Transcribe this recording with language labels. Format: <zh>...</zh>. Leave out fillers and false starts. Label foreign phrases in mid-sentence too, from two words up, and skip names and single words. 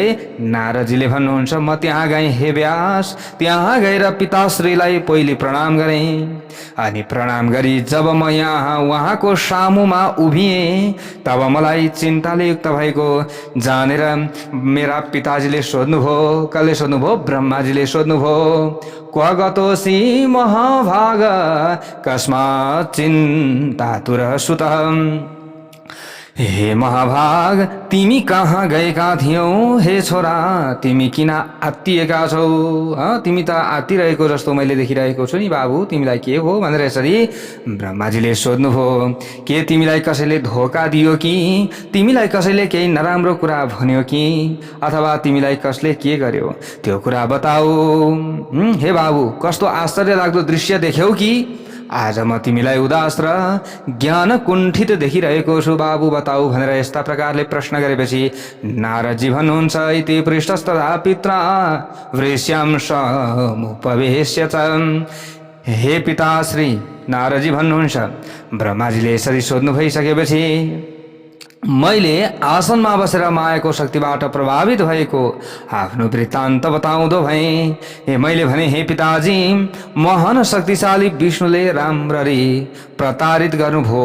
<ne>नारदजीले भन्नुहुन्छ, म त्यहाँ गएँ हे व्यास, त्यहाँ गएर पिताश्रीलाई पहिले प्रणाम गरेँ अनि प्रणाम गरी जब म यहाँ उहाँको सामुमा उभिएँ तब मलाई चिन्ताले युक्त भएको जानेर मेरा पिताजीले सोध्नुभयो। कसले सोध्नुभयो? ब्रह्माजीले सोध्नुभयो,</ne> <sa>क्व गतोऽसि महाभाग कस्मात् चिन्तातुरः सुतः।</sa> <ne>हे महाभाग, तिमी कहाँ गएका थियौ? हे छोरा, तिमी किन आत्तिएका छौ? तिमी त आत्तिरहेको जस्तो मैले देखिरहेको छु नि बाबु, तिमीलाई के हो भनेर यसरी ब्रह्माजीले सोध्नुभयो। के तिमीलाई कसैले धोका दियो कि? तिमीलाई कसैले केही नराम्रो कुरा भन्यो कि? अथवा तिमीलाई कसले के गर्यो त्यो कुरा बताऊ। हे बाबु, कस्तो आश्चर्य लाग्दो दृश्य देख्यौ कि? आज म तिमीलाई उदास र ज्ञान कुण्ठित देखिरहेको छु बाबु, बताऊ भनेर यस्ता प्रकारले प्रश्न गरेपछि नारदजी भन्नुहुन्छ,</ne> <sa>इति पृष्ठस्तदा पित्रा वृष्यां समुपवेश्य च।</sa> <ne>हे पिताश्री, नारदजी भन्नुहुन्छ, ब्रह्माजीले यसरी सोध्नु भइसकेपछि मैले आसनमा बसेर मायाको शक्तिबाट प्रभावित भएको आफ्नो वृत्तान्त बताउँदो भएँ। मैले भने, हे पिताजी, महान शक्तिशाली विष्णुले राम्ररी प्रतारित गर्नुभयो।</ne>